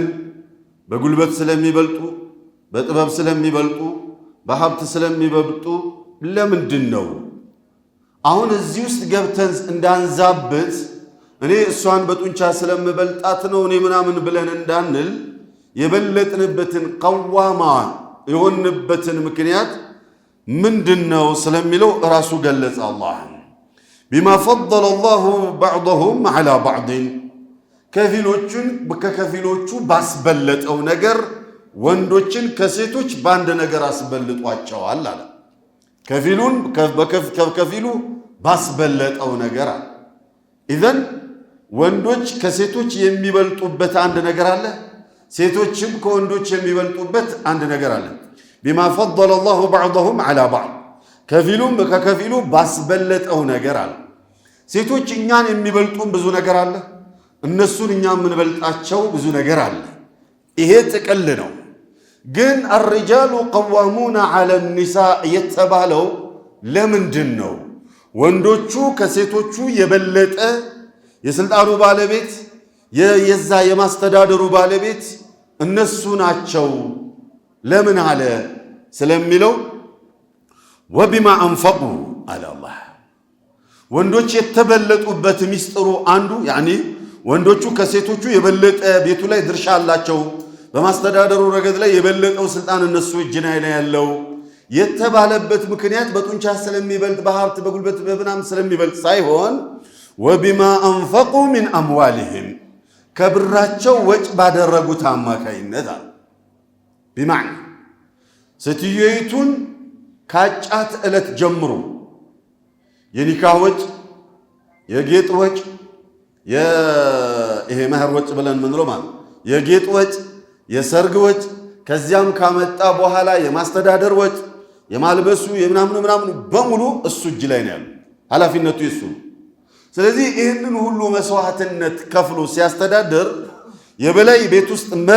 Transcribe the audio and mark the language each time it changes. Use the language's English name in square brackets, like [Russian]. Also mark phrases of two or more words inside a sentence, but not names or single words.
[Amharic] በጉልበት ስለሚበልጡ፣ በጥበብ ስለሚበልጡ፣ በሀብት ስለሚበልጡ፣ ለምንድነው አሁን እዚህ ውስጥ ገብተን እንዳንዛበት እኔ እሷን በጡንቻ ስለምበልጣት ነው እኔ ምናምን ብለን እንዳንል የበለጥንበትን ቀዋማ የሆንበትን ምክንያት ምንድነው ስለሚለው ራሱ ገለጸ አላህ [Arabic] بما فضل الله بعضهم على بعض [Amharic] ከፊሎቹን ከከፊሎቹ ባስበለጠው ነገር ወንዶችን ከሴቶች ባንድ ነገር አስበልጧቸዋል አለ ከፊሉን ከከፊሉ ባስበለጠው ነገር አለ ኢዘን ወንዶች ከሴቶች የሚበልጡበት አንድ ነገር አለ ሴቶችም ከወንዶች የሚበልጡበት አንድ ነገር አለ [Arabic] بما فضل الله بعضهم على بعض [Amharic] ከፊሉም ከከፊሉ ባስበለጠው ነገር አለ ሴቶች እኛን የሚበልጡን ብዙ ነገር አለ እነሱን እኛ የምንበልጣቸው ብዙ ነገር አለ ይሄ ጥቅል ነው ግን [Arabic] الرجال قوامون على النساء [Amharic] የተባለው ለምንድን ነው ወንዶቹ ከሴቶቹ የበለጠ የስልጣኑ ባለቤት የዛ የማስተዳደሩ ባለቤት እነሱ ናቸው ለምን አለ ስለሚለው [Arabic] وبما انفقوا على الله [Amharic] ወንዶች የተበለጡበት ሚስጥሩ አንዱ ያኒ ወንዶቹ ከሴቶቹ የበለጠ ቤቱ ላይ ድርሻ አላቸው በማስተዳደሩ ረገድ ላይ የበለጠው ስልጣን እነሱ እጅ ላይ ያለው የተባለበት ምክንያት በጡንቻ ስለሚበልጥ በሀብት በጉልበት በብናም ስለሚበልጥ ሳይሆን [Arabic] وبما انفقوا من اموالهم [Amharic] ከብራቸው ወጭ ባደረጉት አማካይነት بمعنى ስትየይቱን ካጫት እለት ጀምሮ የኒካህ ወጭ የጌጥ ወጭ ይሄ መህር ወጭ ብለን ምንለው ማለት የጌጥ ወጭ የሰርግ ወጭ ከዚያም ካመጣ በኋላ የማስተዳደር ወጭ የማልበሱ የምናምን በሙሉ እሱ እጅ ላይ ነው ያለው ኃላፊነቱ እሱ ስለዚህ ይሄንን ሁሉ መስዋዕትነት ከፍሎ ሲያስተዳድር የበላይ ቤት ውስጥ መሪ